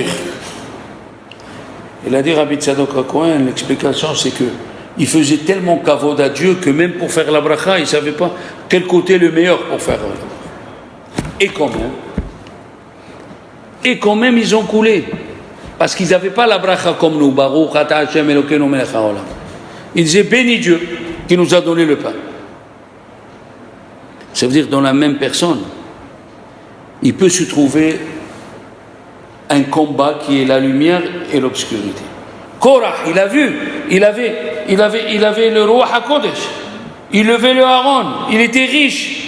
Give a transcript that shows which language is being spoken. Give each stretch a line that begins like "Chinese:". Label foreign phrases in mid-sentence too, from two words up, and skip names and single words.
French: Il a dit, Rabbi Tzadok HaKohen, l'explication c'est que il faisait tellement kavod à Dieu que même pour faire la bracha, il ne savait pas quel côté est le meilleur pour faire. Et quand même, ils ont coulé. Parce qu'ils n'avaient pas la bracha comme nous.
Hebrew: ברוך אתה השם אלוקינו מלך העולם.
French: Ils disaient, béni Dieu qui nous a donné le pain. Ça veut dire dans la même personne, il peut se trouver un combat qui est la lumière et l'obscurité. Korah, il a vu, il avait le roi HaKodesh, il levait le Aaron, il était riche.